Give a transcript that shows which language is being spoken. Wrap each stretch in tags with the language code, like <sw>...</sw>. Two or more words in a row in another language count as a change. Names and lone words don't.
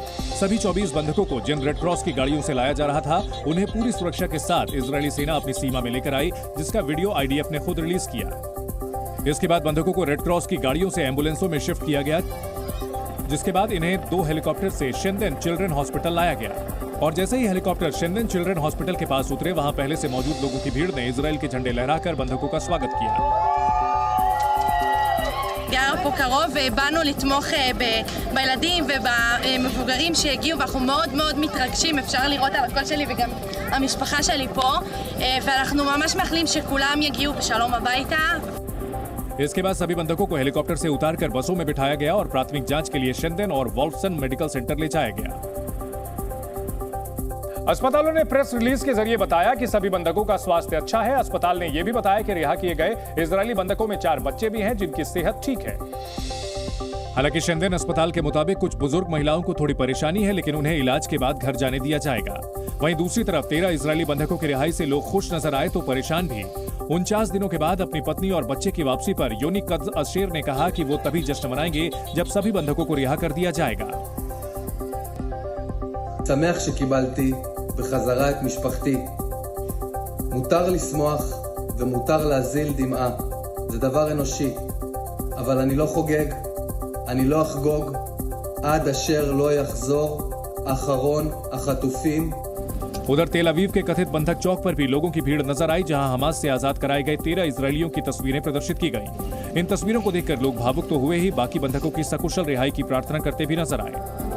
<hi>सभी 24 बंधकों को जिन रेड क्रॉस की गाड़ियों से लाया जा रहा था, उन्हें पूरी सुरक्षा के साथ इजरायली सेना अपनी सीमा में लेकर आई, जिसका वीडियो आईडीएफ ने खुद रिलीज किया। इसके बाद बंधकों को रेड क्रॉस की गाड़ियों से एम्बुलेंसों में शिफ्ट किया गया, जिसके बाद इन्हें 2 हेलीकॉप्टर से शेंदेन चिल्ड्रन हॉस्पिटल लाया गया। और जैसे ही हेलीकॉप्टर शेंदेन चिल्ड्रन हॉस्पिटल के पास उतरे, वहां पहले से मौजूद लोगों की भीड़ ने इजराइल के झंडे लहराकर बंधकों का स्वागत किया।</hi> <he>גר פה קרוב ובאנו לתמוך בילדים ובמבוגרים שהגיעו ואנחנו מאוד מאוד מתרגשים, אפשר לראות על הקול שלי וגם המשפחה שלי פה ואנחנו ממש מאחלים שכולם יגיעו בשלום הביתה।</he> <hi>इसके बाद सभी बंधकों को हेलीकॉप्टर से उतारकर बसों में बिठाया गया और प्राथमिक जांच के लिए शेंदेन और वॉल्फ्सन मेडिकल सेंटर ले जाया गया। अस्पतालों ने</hi> <en>press release</en> <hi>के जरिए बताया कि सभी बंधकों का स्वास्थ्य अच्छा है। अस्पताल ने यह भी बताया कि रिहा किए गए इजरायली बंधकों में 4 बच्चे भी हैं जिनकी सेहत ठीक है। हालांकि शेंदेन अस्पताल के मुताबिक कुछ बुजुर्ग महिलाओं को थोड़ी परेशानी है, लेकिन उन्हें इलाज के बाद घर जाने दिया जाएगा। वहीं दूसरी तरफ 13 इजरायली बंधकों की रिहाई से लोग खुश नजर आए तो परेशान भी। 49 दिनों के बाद अपनी पत्नी और बच्चे की वापसी पर योनी कद्ज अशेर ने कहा कि वो तभी जश्न मनाएंगे जब सभी बंधकों को रिहा कर दिया जाएगा।</hi> <he>שמח שקיבלתי בחזרה את משפחתי. מותר לשמוח ומותר להזיל דמעה. זה דבר אנושי. אבל אני לא חוגג, אני לא אחגוג עד אשר לא יחזור אחרון החטופים.</he> <hi>उधर तेल अवीव के कथित बंधक चौक पर भी लोगों की भीड़ नजर आई, जहां हमास से आजाद कराए गए 13 इजरायलियों की तस्वीरें प्रदर्शित की गईं। इन तस्वीरों को देखकर लोग भावुक तो हुए ही, बाकी बंधकों की सकुशल रिहाई की प्रार्थना करते भी नजर आए।</hi>